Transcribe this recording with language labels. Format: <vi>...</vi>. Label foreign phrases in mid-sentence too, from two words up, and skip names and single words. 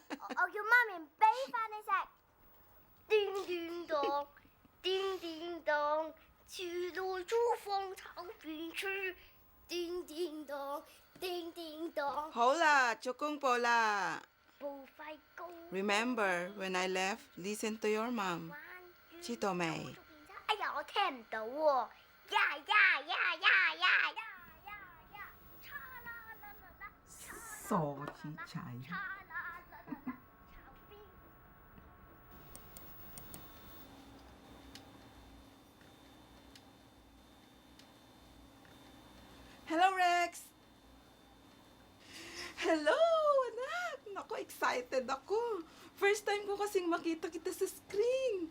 <yue>我叫媽咪俾飯你食。叮叮當，叮叮當，去到廚房炒邊處。叮叮當，叮叮當，好啦，做功課啦。步快高。</yue> <en>Remember when I left, listen to your mom.</en> <yue>知道未？哎呀，我聽唔到喎。呀呀呀呀呀呀呀呀！叉啦啦啦啦，傻子仔。叉啦啦啦啦，炒邊。</yue> <en>Hello, Rex!</en> <tl>Hello, anak! Naku, excited ako. First time ko kasing makita kita sa screen.</tl>